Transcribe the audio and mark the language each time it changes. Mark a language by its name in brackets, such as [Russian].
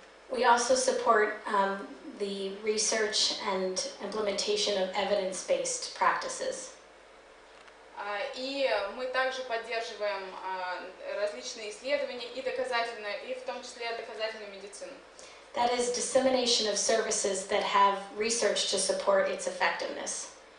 [English] We also support the research and implementation of evidence-based practices. [Russian] И мы также поддерживаем различные исследования и в том числе доказательную медицину. [English] That is dissemination of services that have research to support its effectiveness.